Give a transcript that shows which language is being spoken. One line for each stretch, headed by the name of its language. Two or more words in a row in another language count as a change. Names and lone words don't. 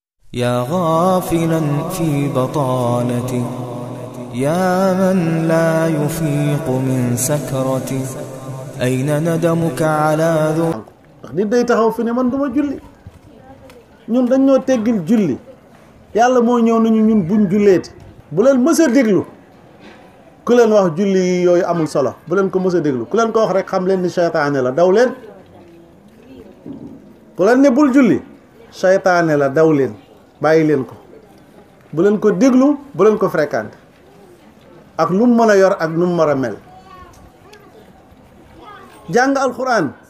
Arabic: يا غافلا في بطالتي يا من لا يفيق من سكرتي أين ندمك على ذو
Wolof: nit day taxaw fi ne man duma julli ñun dañ ñoo teggil julli yàlla moo ñëw nañu ñun buñ julleeti bu leen mës a déglu ku leen wax julli yooyu amul solo bu leen ko mës a déglu ku leen ko wax rek xam leen ni seytaane la daw leen ku leen ne bul julli seytaane la daw leen bàyyi leen ko bu leen ko déglu bu leen ko fréquenté ak lu mu mën a yor ak nu mu mën a mel jàng alxuraan